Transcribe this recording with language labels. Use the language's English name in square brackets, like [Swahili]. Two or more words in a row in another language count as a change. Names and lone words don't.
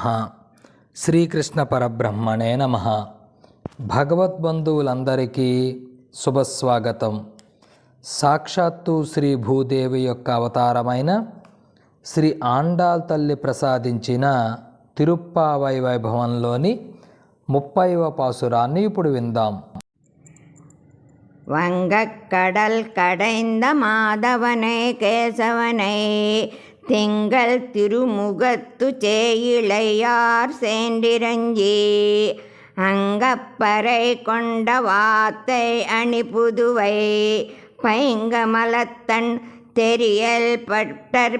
[Telugu] శ్రీకృష్ణ పరబ్రహ్మణే నమః. భగవద్బంధువులందరికీ శుభస్వాగతం. సాక్షాత్తు శ్రీ భూదేవి యొక్క అవతారమైన శ్రీ ఆండాళ్ తల్లి ప్రసాదించిన తిరుప్పావై వైభవంలోని 30వ పాసురాన్ని ఇప్పుడు విందాం. [Tamil] வங்கக்கடல் கடைந்த மாதவனை கேசவனை திங்கள் திருமுகத்து சேயிழையார் சேண்டிரஞ்சி அங்கப்பறை கொண்ட வாத்தை அணி புதுவை பைங்கமலத்தன் தெரியல் பட்டர்